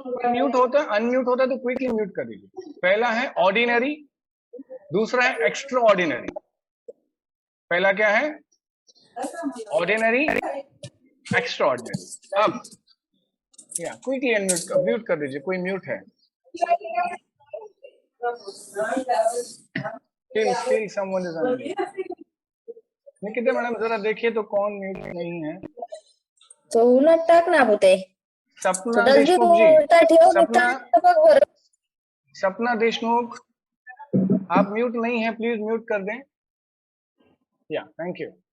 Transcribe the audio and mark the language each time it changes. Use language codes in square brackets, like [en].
[hi] Mute होता है, unmute होता है तो क्विकली म्यूट कर दीजिए। पहला है ऑर्डिनरी, दूसरा है एक्स्ट्रा ऑर्डिनरी। पहला क्या है? Ordinary, extra ordinary. अब क्विकली अनम्यूट म्यूट कर दीजिए, कोई म्यूट है? [en] Still someone is on mute. [hi] Nikita madam जरा देखिए तो कौन म्यूट नहीं है. [mr] तो उन्हात टाक ना होते. [hi] सपना डस्टबिन देशमुख जी. [mr] उलटा ठेव [hi] सपना [mr] बघ बरं. [hi] सपना देशमुख आप म्यूट नहीं है, प्लीज म्यूट कर दें. या थैंक यू.